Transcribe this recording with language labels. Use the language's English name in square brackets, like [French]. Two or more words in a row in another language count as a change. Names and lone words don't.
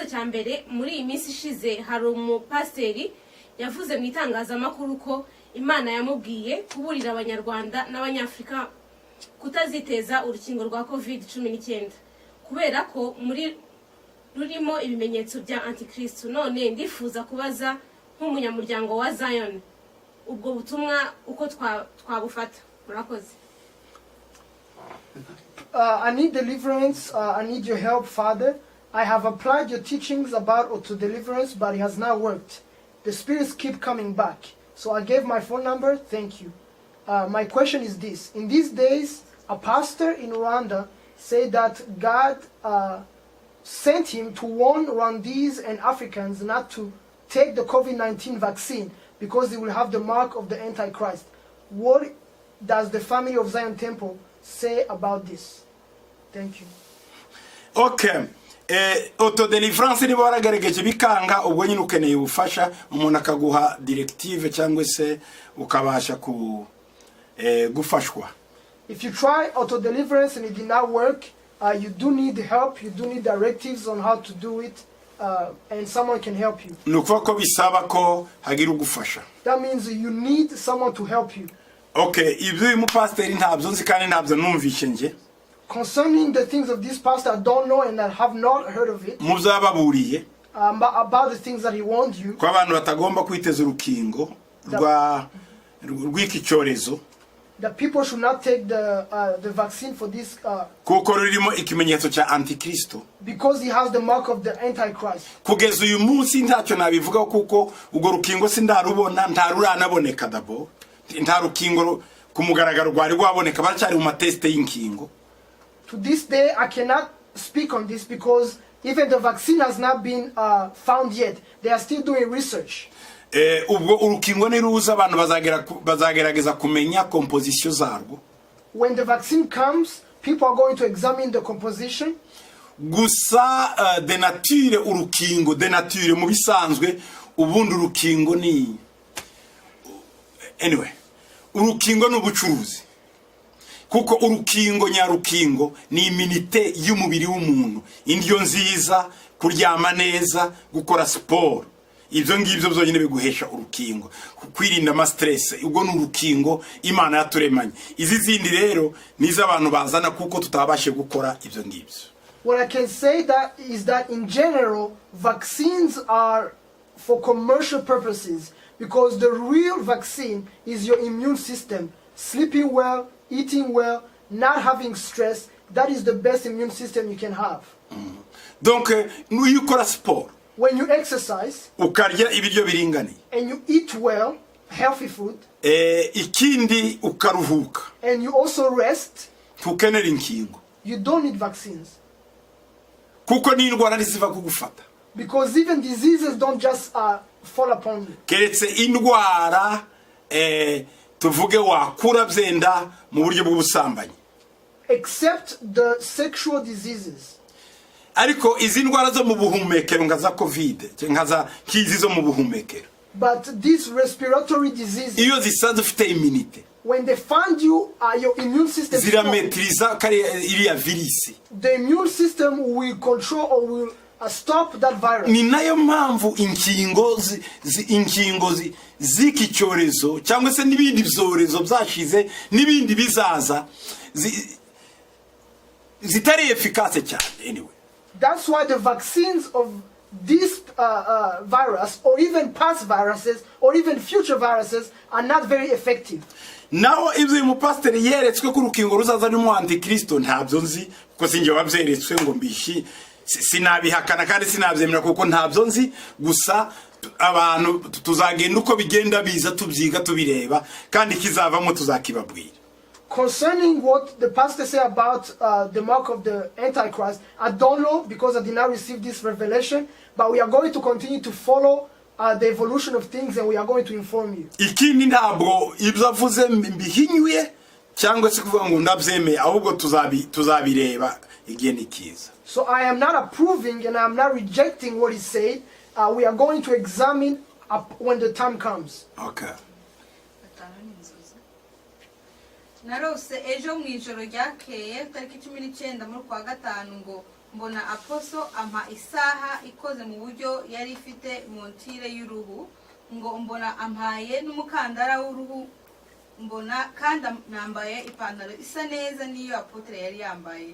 [Kinyarwanda] cya mbere muri iyi minsi ishize hari umupasiteri yavuze mu itangazamakuru ko Imana yamubwiye kuburira abanyarwanda n'abanyafrika kutaziteza urukingo rwa COVID-19 kubera ko muri rurimo ibimenyetso bya antikristo none ndifuza kubaza nk'umunyamuryango wa Zion ubwo butumwa uko twabufata murakoze. [English] I need deliverance. I need your help, Father. I have applied your teachings about auto deliverance, but it has not worked. The spirits keep coming back. So I gave my phone number. Thank you. My question is this. In these days, a pastor in Rwanda said that God sent him to warn Rwandese and Africans not to take the COVID-19 vaccine because they will have the mark of the Antichrist. What does the family of Zion Temple say about this? Thank you. Okay. [Kinyarwanda] autodelivrance niba waragaragaje bikanga ubwo nyine ukeneye ubufasha umuntu akaguha directive cyangwa se ukabasha gufashwa. [English] If you try auto deliverance and it did not work, you do need help, you do need directives on how to do it, and someone can help you. [Kinyarwanda] Nukuvuga ko bisaba ko hagira ugufasha. [English] That means you need someone to help you. [Kinyarwanda] Okay, ibyo uyu mupasiteri ntabyo nzi kandi ntabyo numvishe nje. [English] Concerning the things of this pastor, I don't know and I have not heard of it. [Kinyarwanda] Muzababuriye [English] About the things that he warned you. [Kinyarwanda] ko abantu batagomba kwiteza urukingo rw'iki cyorezo. [English] That people should not take the vaccine for this [Kinyarwanda] kuko rurimo ikimenyetso cya antikristo. [English] because he has the mark of the Antichrist. [Kinyarwanda] Kugeza uyu munsi ntacyo nabivugaho kuko ubwo rukingo sindarubona, ntaruranaboneka dabo. Nta rukingo ku mugaragaro rwari rwaboneka, baracyari mu mateste y'inkingo. [English] To this day, I cannot speak on this because even the vaccine has not been found yet. They are still doing research. [Kinyarwanda] Ubwo urukingo niruza abantu bazagerageza kumenya composition zarwo. [English] When the vaccine comes, people are going to examine the composition. [Kinyarwanda] Gusa [French] de nature [Kinyarwanda] urukingo [French] de nature [Kinyarwanda] mu bisanzwe ubundi urukingo ni anyway urukingo n'ubucuruzi. Kuko urukingo nyarukingo ni iminite y'umubiri w'umuntu, indyo nziza, kuryama neza, gukora siporo. Ibyo ngibyo byonyine biguhesha urukingo, kwirinda ama stress. Ubwo ni urukingo Imana yaturemanye. Izi zindi rero nizo abantu bazana kuko tutabashe gukora ibyo ngibyo. [English] What I can say that is that in general, vaccines are for commercial purposes because the real vaccine is your immune system, sleeping well, eating well, not having stress. That is the best immune system you can have. [Kinyarwanda] Donc iyo ukora sport, [English] when you exercise, [Kinyarwanda] ukarya ibiryo biringaniye, [English] and you eat well, healthy food, [Kinyarwanda] ikindi ukaruhuka, [English] and you also rest, [Kinyarwanda] tukenera inkingo. [English] you don't need vaccines. [Kinyarwanda] Kuko ni indwara ntiziva kugufata. [English] Because even diseases don't just fall upon you. [Kinyarwanda] Keretse indwara tuvuge wakura byenda mu buryo bw'ubusambanyi. [English] Except the sexual diseases. [Kinyarwanda] Ariko izi ndwara zo mu buhumekero nka za covid nka za kizi zo mu buhumekero, [English] but these respiratory diseases, [Kinyarwanda] iyo zisanzwe ufite immunity, [English] when they find you, your immune system [Kinyarwanda] zirametriza kari iriya virisi. [English] The immune system will control or will stop that virus. [Kinyarwanda] Ni nayo mpamvu inkingo z'iki cyorezo cyangwa se n'ibindi byorezo byashize n'ibindi bizaza zitari efficace cyane. [English] Anyway, that's why the vaccines of this virus or even past viruses or even future viruses are not very effective. [Kinyarwanda] Naho ibyo uyu mupasiteri yeretswe ko urukingo ruzaza n'umu antikristo ntabyo nzi kuko sinjye wabyeretswe ngo mbishi sinabihakana kandi sinabyemera kuko ntabyo nzi. Gusa abantu tuzagenda uko bigenda biza tubyiga tubireba kandi kizavamo tuzakibabwira. [English] Concerning what the pastor said about the mark of the Antichrist, I don't know because I did not receive this revelation, but we are going to continue to follow the evolution of things and we are going to inform you. Ikindi ntabwo ibyo avuze mbihinyuye cyangwa se kuvuga ngo ndabyemeye, ahubwo tuzabireba igihe nikiza. So I am not approving and I am not rejecting what he said. We are going to examine when the time comes. Okay. [Kinyarwanda] narose ejo mu ijoro ryakeye tariki 19 muri kwa gatanu ngo mbona aposo ampa isaha ikoze mu buryo yari ifite montire y'uruhu, ngo mbona ampaye n'umukandara w'uruhu, mbona kandi nambaye ipantaro isa neza niyo apotre yari yambaye.